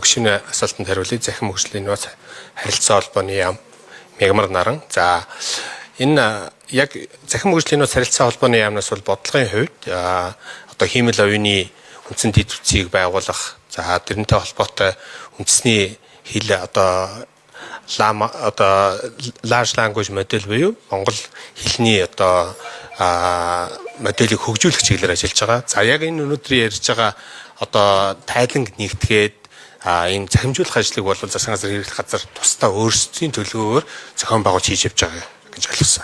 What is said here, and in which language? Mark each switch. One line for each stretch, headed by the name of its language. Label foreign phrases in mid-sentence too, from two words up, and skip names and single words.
Mongolian: Гүшүүний асуултанд хариулъя. Цахим хөгжлийн нууц харилцаа холбооны яам Мягмар наран. За энэ яг цахим хөгжлийн нууц харилцаа холбооны яамнаас бол бодлогын хувьд одоо хиймэл оюуны үндсэн дэд бүтцийг байгуулах, за тэрнтэй холбоотой үндэсний хэл одоо
English: large language model
Mongolian: буюу Монгол хэлний одоо моделийг хөгжүүлэх чиглэлээр ажиллаж байгаа. За яг энэ өнөөдөр ярьж байгаа одоо тайланг нэгтгээд энэ захимжуулах ажлыг бол засгийн газар хэрэглэх газар тусдаа өөрсдийн төлөвөөр зохион байгуулж хийж явж байгаа гэж ойлгосон.